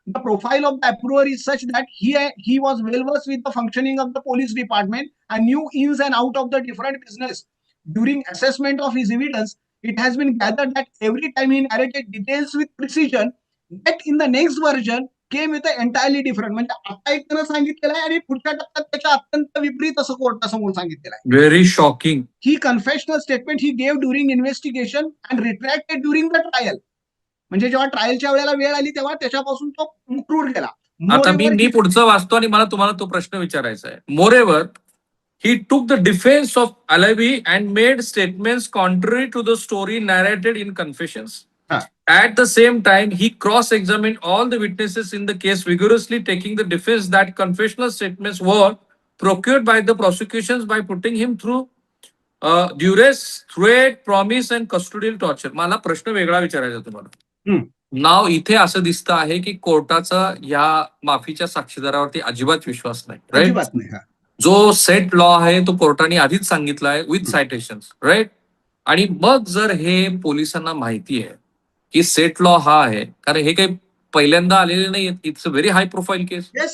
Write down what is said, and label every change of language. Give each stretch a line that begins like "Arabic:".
English: The profile of the approver is such that he was well versed with the functioning of the police department and knew ins and out of the different business. During assessment of his evidence, it has been gathered that every time he narrated details with precision, that in the next version came with an entirely different.
Marathi: म्हणजे आता एक त्यानं सांगितलेलं आहे आणि पुढच्या टप्प्यात त्याच्या अत्यंत विपरीत असं कोर्टासमोर सांगितलेलं आहे.
English: Very shocking. He confessed a statement he gave during investigation and retracted during the trial.
Marathi: म्हणजे जेव्हा ट्रायलच्या वेळेला वेळ आली तेव्हा त्याच्यापासून तो मुक्रूर गेला. आता मी पुढचं वाचतो आणि मला तुम्हाला तो प्रश्न विचारायचा आहे.
English: Moreover he took the defense of Alavi and made statements contrary to the story narrated in confessions. At the same time, he cross-examined all the witnesses in the case vigorously, taking the defense that confessional statements were procured by the prosecutions by putting him through duress, threat, promise and custodial torture.
Marathi: मला प्रश्न वेगळा विचारायचा तुम्हाला. नाव इथे असं दिसतं आहे की कोर्टाचा या माफीच्या साक्षीदारावरती अजिबात विश्वास नाही. अजिबात नाही. जो सेट लॉ आहे तो कोर्टाने आधीच सांगितला आहे
English: With citations. Right.
Marathi: आणि मग जर हे पोलिसांना माहिती आहे की सेट लॉ हा आहे, कारण हे काही पहिल्यांदा आलेले नाही,
English: It's a very high profile case.